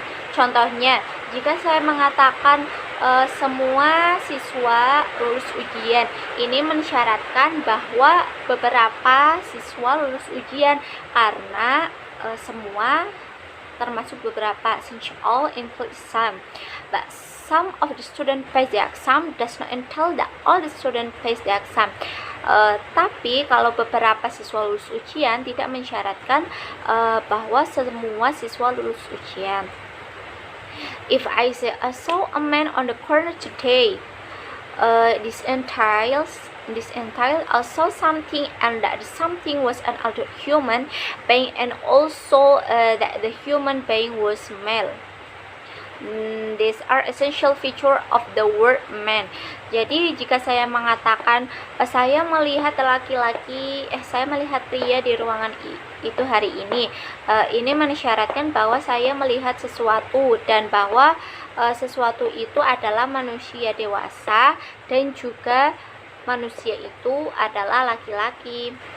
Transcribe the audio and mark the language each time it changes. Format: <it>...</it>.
<id>Contohnya, jika saya mengatakan semua siswa lulus ujian, ini mensyaratkan bahwa beberapa siswa lulus ujian, karena semua termasuk beberapa,</id> <en>since all includes some. But some of the students pass the exam does not entail that all the students pass the exam.</en> <id>Tapi kalau beberapa siswa lulus ujian tidak mensyaratkan bahwa semua siswa lulus ujian.</id> <en>If I say I saw a man on the corner today, this entails also something, and that something was an adult human being, and also that the human being was male. These are essential feature of the word man.</en> <id>Jadi jika saya mengatakan saya melihat saya melihat pria di ruangan itu hari ini, ini mensyaratkan bahwa saya melihat sesuatu, dan bahwa sesuatu itu adalah manusia dewasa, dan juga manusia itu adalah laki-laki.</id>